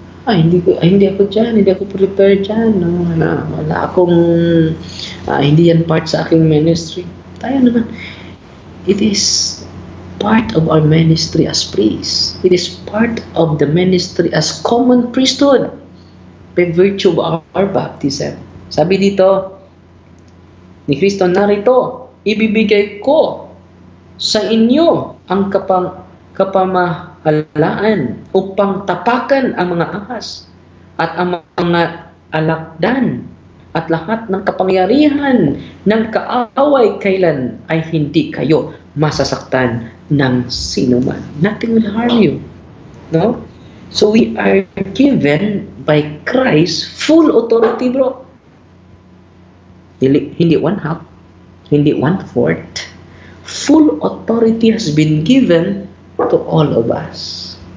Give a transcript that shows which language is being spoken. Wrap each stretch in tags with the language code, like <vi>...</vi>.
<tl>Hindi ako dyan, hindi ako prepared dyan. No? Wala akong, hindi yan part sa aking ministry. Tayo naman,</tl> <en>it is part of our ministry as priests. It is part of the ministry as common priesthood by virtue of our baptism.</en> <tl>Sabi dito ni Kristo, narito, ibibigay ko sa inyo ang kapamahalaan upang tapakan ang mga ahas at ang mga alakdan at lahat ng kapangyarihan ng kaaway kailan ay hindi kayo masasaktan ng sinuman.</tl> <en>Nothing will harm you. No? So we are given by Christ full authority, bro.</en> <tl>Hindi 1/2, hindi 1/4.</tl> <en>Full authority has been given to all of us.</en>